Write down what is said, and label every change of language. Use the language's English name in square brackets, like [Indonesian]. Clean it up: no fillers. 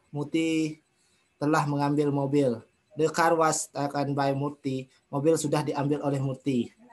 [Indonesian] Murti telah mengambil mobil. [English] The car was taken by Murti. [Indonesian] Mobil sudah diambil oleh Murti.